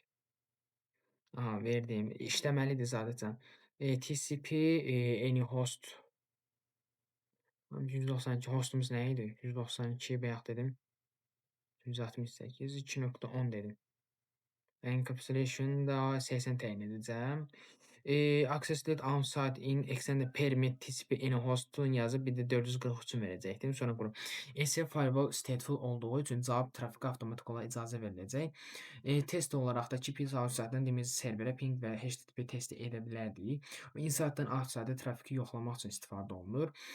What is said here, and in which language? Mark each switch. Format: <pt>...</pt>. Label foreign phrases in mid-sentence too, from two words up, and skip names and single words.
<az>Aha, verdim. İşləməlidir zadəcən.</az> <en>TCP any host</en> <az>192 hostumuz nə idi? 192 bayaq dedim. 168 2.10 dedim. Encapsulation da 80 təyin edəcəm.</az> <en>Access list outside in extended permit TCP any host'un</en> <az>yazıb bir də 443 verəcəkdim. Sonra qurum. SC</az> <en>firewall stateful</en> <az>olduğu üçün cavab trafikə avtomatik olaraq icazə veriləcək. Test olaraq da ki, biz outside'dan DMS serverə ping və HTTP testi edə bilərdik. Inside'dan outside'da trafiki yoxlamaq üçün istifadə olunur.</az>